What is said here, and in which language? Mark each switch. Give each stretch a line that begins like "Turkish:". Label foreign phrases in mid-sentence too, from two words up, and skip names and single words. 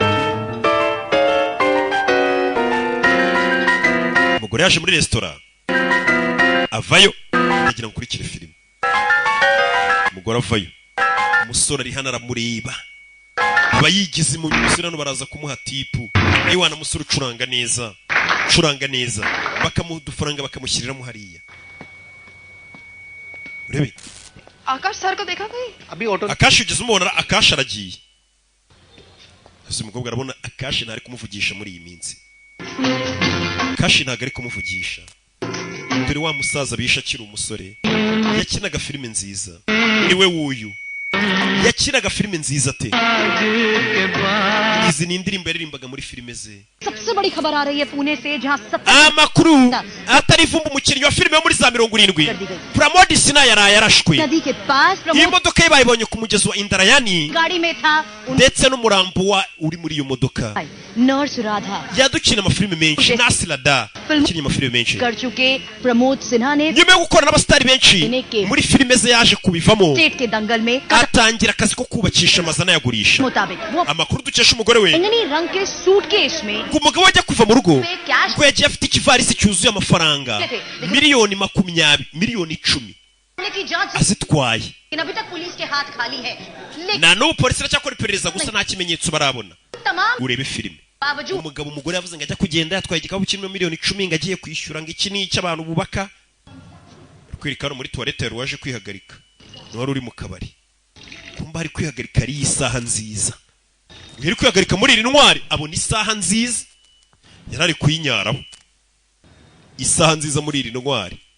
Kinyarwanda: umugore yaje muri resitora avayo ndagira ngo ukurikire filime umugore avayo umusore ari hano aramureba aba yigize mu umusore hano baraza kumuha tipu wana musore ucuranga neza bakamuha udufaranga bakamushyiriramo hariya urebe
Hindi: आकाश सर को देखा कहीं? अभी ऑटो
Kinyarwanda: akashi ugeze umubona akashi aragiye ese umukobwa arabona akashi ntari kumuvugisha muri iyi minsi akashi ntabwo ari kumuvugisha dore wa musaza bisha akiri umusore yakinaga filime nziza niwe wuyu yakinaga filime nziza te izi ni indirimbo yaririmbaga muri filime ze
Hindi: सबसे बड़ी खबर आ रही है पुणे से जहां सब
Kinyarwanda: amakuru atari vumba umukinnyi wa filime yo muri za 70 Pramod Sina yaraye yarashwe
Hindi: नदी के पास
Kinyarwanda: iyi modoka ye bayibonye ku mugezi wa Indarayani
Hindi: गाड़ी में था
Kinyarwanda: ndetse n'umurambo wa uri muri iyo modoka
Hindi: नर्स राधा
Kinyarwanda: yadukina amafilime menshi Nasilada yakinnye amafilime menshi
Hindi: कर चुके प्रमोद सिन्हा ने
Kinyarwanda: nyuma yo gukorana n'abasitari benshi muri filime ze yaje kubivamo
Hindi: स्टेट के दंगल में
Kinyarwanda: atangira akazi ko kubakisha amazana yagurisha
Hindi: मुताबिक वो
Kinyarwanda: amakuru dukesha umugore we
Hindi: इंगनी रंग के सूटकेस में
Kinyarwanda: ngo umugabo ajya kuva mu rugo ngo yagiye afite ikivarisi cyuzuye amafaranga miliyoni 20 miliyoni 10
Hindi: की जांच
Kinyarwanda: azitwaye
Hindi: अभी तक पुलिस के हाथ खाली है
Kinyarwanda: na n'ubu polisi iracyakora iperereza gusa nta kimenyetso barabona
Hindi: तमाम
Kinyarwanda: urebe filime
Hindi: बावजूद
Kinyarwanda: umugabo umugore yavuze ngo ajya kugenda yatwaye igikapu kirimo miliyoni 10 ngo agiye kwishyura ngo iki ni icy'abantu bubaka kwirika no muri toilette yari waje kwihagarika wari uri mu kabari kumba ari kwihagarika ari isaha nziza uri kwihagarika muri iri ntwari abona isaha nziza yarari kuyinyaraho isaha nziza muri iri ntwari